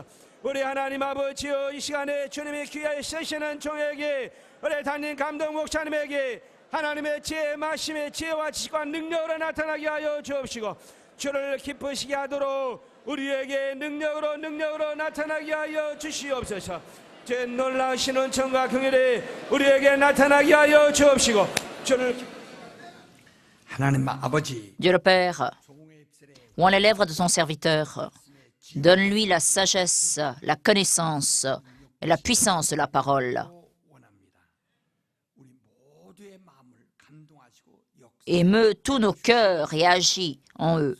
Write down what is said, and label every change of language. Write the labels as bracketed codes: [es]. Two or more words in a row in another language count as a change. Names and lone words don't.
[ko] 우리 하나님 아버지여 이 시간에 주님의 귀하에 쓰시는 종에게 우리 담임 감독 목사님에게 하나님의 지혜의 말씀의 지혜와 지식과 능력으로 나타나게 하여 주옵시고 주를 기쁘시게 하도록 우리에게 능력으로 나타나게 하여 주시옵소서. 제 놀라우신 은총과 긍휼이 우리에게 나타나게 하여 주옵시고 주를 하나님 아버지 [fr] Dieu le Père, oint les lèvres de son serviteur. Donne-lui la sagesse, la connaissance et la puissance de la parole. Émeut tous nos cœurs et agis en eux.